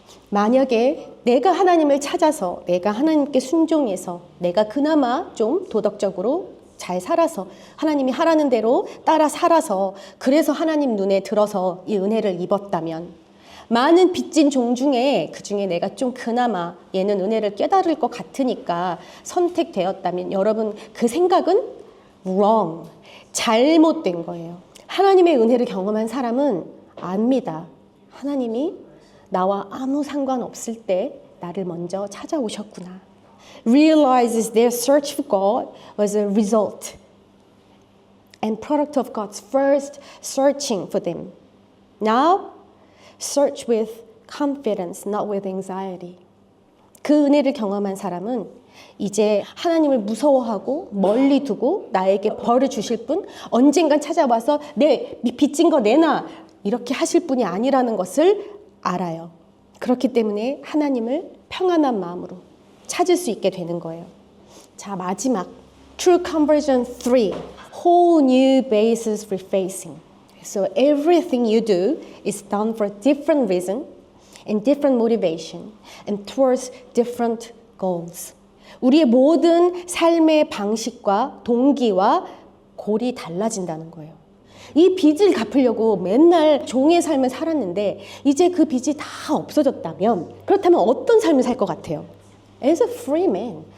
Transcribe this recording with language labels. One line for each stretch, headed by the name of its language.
Korean: 만약에 내가 하나님을 찾아서 내가 하나님께 순종해서 내가 그나마 좀 도덕적으로 잘 살아서 하나님이 하라는 대로 따라 살아서 그래서 하나님 눈에 들어서 이 은혜를 입었다면, 많은 빚진 종 중에 그 중에 내가 좀 그나마 얘는 은혜를 깨달을 것 같으니까 선택되었다면, 여러분 그 생각은 wrong, 잘못된 거예요. 하나님의 은혜를 경험한 사람은 압니다. 하나님이 나와 아무 상관없을 때 나를 먼저 찾아오셨구나.
English: Realizes their search for God was a result and product of God's first searching for them. Now, search with confidence, not with anxiety.
Korean: 그 은혜를 경험한 사람은 이제 하나님을 무서워하고 멀리 두고 나에게 벌을 주실 분, 언젠간 찾아와서 내 빚진 거 내놔 이렇게 하실 분이 아니라는 것을 알아요. 그렇기 때문에 하나님을 평안한 마음으로 찾을 수 있게 되는 거예요. 자, 마지막
English: True Conversion 3, Whole New Basis Refacing. So everything you do is done for a different reason and different motivation and towards different goals.
Korean: 우리의 모든 삶의 방식과 동기와 골이 달라진다는 거예요. 이 빚을 갚으려고 맨날 종의 삶을 살았는데 이제 그 빚이 다 없어졌다면 그렇다면 어떤 삶을 살 것 같아요?
English: As a free man.